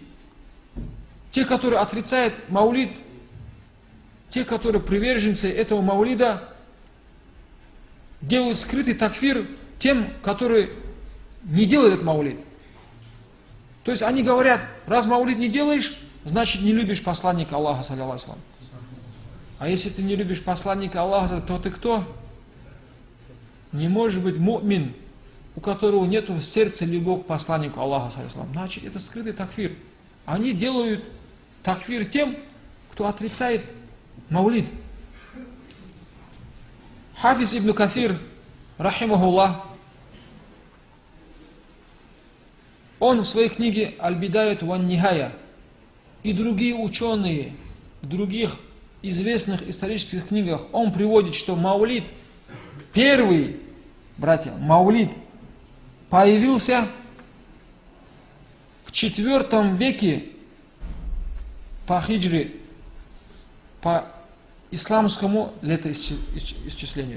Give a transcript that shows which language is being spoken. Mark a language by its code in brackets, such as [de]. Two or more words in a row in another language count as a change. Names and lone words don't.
[ru] Те, которые отрицают маулид, те, которые приверженцы этого маулида, делают скрытый такфир тем, которые не делают этот маулид. То есть они говорят: раз маулид не делаешь, значит не любишь посланника Аллаха, [ar] صلى الله عليه وسلم. [ru] А если ты не любишь посланника Аллаха, то ты кто? Не может быть му'мин, у которого нет в сердце любовь к посланнику Аллаха, [ar] صلى الله عليه وسلم. [ru] Значит, это скрытый такфир. Они делают такфир тем, кто отрицает маулид. Хафиз ибн Кафир, рахимахуллах, он в своей книге «Аль-Бидаят ва Нихая» и другие ученые в других известных исторических книгах, он приводит, что маулид, первый, братья, маулид появился в IV веке по хиджре, по исламскому летоисчислению.